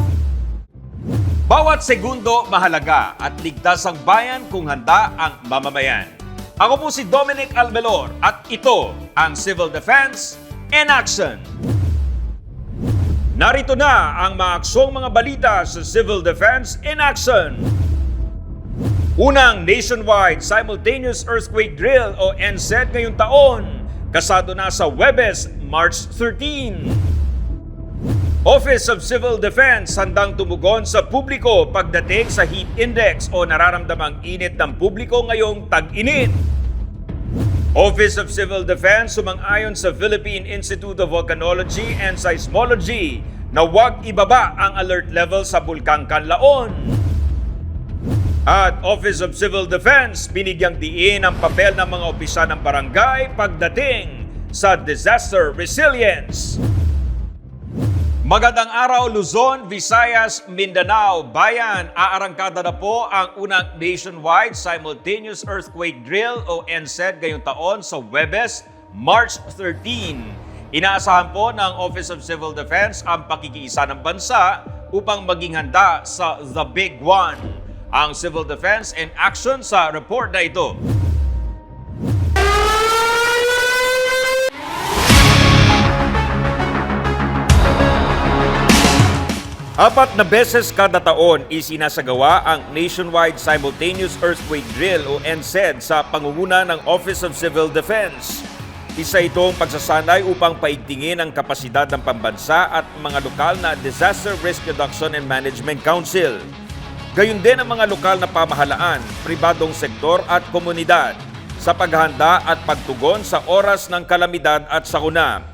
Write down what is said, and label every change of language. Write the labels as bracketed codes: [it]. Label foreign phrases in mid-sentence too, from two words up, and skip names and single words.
[tl] Bawat segundo mahalaga at ligtas ang bayan kung handa ang mamamayan. Ako po si Dominic Albelor at ito ang Civil Defense in Action. Narito na ang maaksyong mga balita sa Civil Defense in Action. Unang [en] nationwide simultaneous earthquake drill [tl] o NSED ngayong taon, kasado na sa Huwebes, March 13. Office of Civil Defense handang tumugon sa publiko pagdating sa [en] heat index [tl] o nararamdamang init ng publiko ngayong tag-init. Office of Civil Defense sumang-ayon sa Philippine Institute of Volcanology and Seismology na huwag ibaba ang [en] alert level [tl] sa Bulkang Canlaon. At Office of Civil Defense binigyang diin ang papel ng mga opisyal ng barangay pagdating sa [en] disaster resilience. [tl] Magandang araw Luzon, Visayas, Mindanao, Bayan. Aarangkada na po ang unang [en] nationwide simultaneous earthquake drill [tl] o NSED ngayong taon sa Huwebes, March 13. Inaasahan po ng Office of Civil Defense ang pakikiisa ng bansa upang maging handa sa [en] The Big One. [tl] Ang Civil Defense in Action sa report na ito. Apat na beses kada taon isinasagawa ang Nationwide Simultaneous Earthquake Drill o NSED sa pangunguna ng Office of Civil Defense. Isa itong pagsasanay upang paigtingin ang kapasidad ng pambansa at mga lokal na Disaster Risk Reduction and Management Council. Gayun din ang mga lokal na pamahalaan, pribadong sektor at komunidad sa paghahanda at pagtugon sa oras ng kalamidad at sakuna.